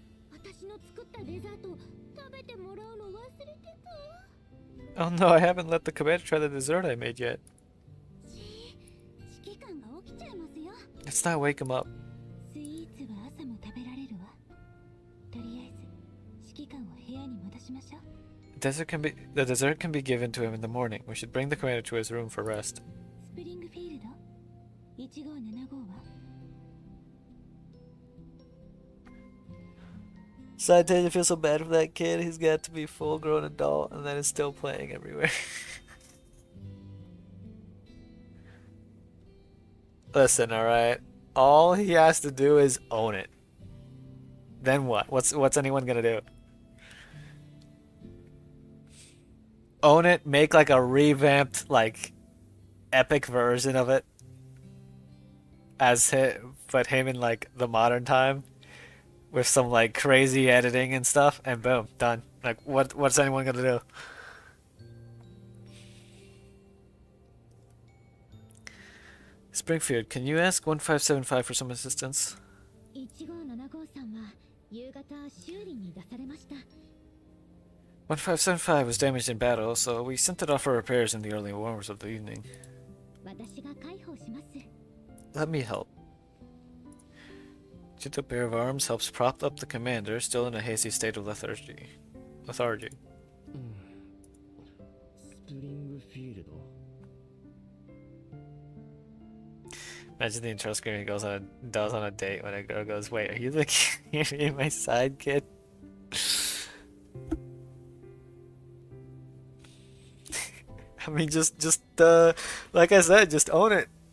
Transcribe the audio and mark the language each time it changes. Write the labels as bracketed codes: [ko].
[ja] 私の作ったデザート食べてもらうの忘れてた。 [en] Oh no, I haven't let the commander try the dessert I made yet. [ja] 指揮官が起きちゃいますよ。 [en] Let's not wake him up. [ja] スイーツは朝も食べられるわ。とりあえず指揮官を部屋に戻しましょう。 [en] The dessert can be given to him in the morning. We should bring the commander to his room for rest. [ja] スプリン 1575は [en] Citation feels so bad for that kid. He's got to be full grown adult and then is still playing everywhere. Listen, alright. All he has to do is own it. Then what? What's anyone gonna do? Own it, make like a revamped, like, epic version of it. Put him in like the modern time with some like crazy editing and stuff, and boom, done. Like, what's anyone gonna do? Springfield, can you ask 1575 for some assistance? [ja] 1575さんは夕方修理に出されました。 [en] 1575 was damaged in battle, so we sent it off for repairs in the early hours of the evening. [ja] 私が介抱します。 [en] Let me help. Gentle pair of arms helps prop up the commander, still in a hazy state of lethargy. [ja] スプリングフィールド [en] Imagine the intro screen goes on a date when a girl goes, "Wait, are you the kid, my side kid?" I mean, just like I said, just own it.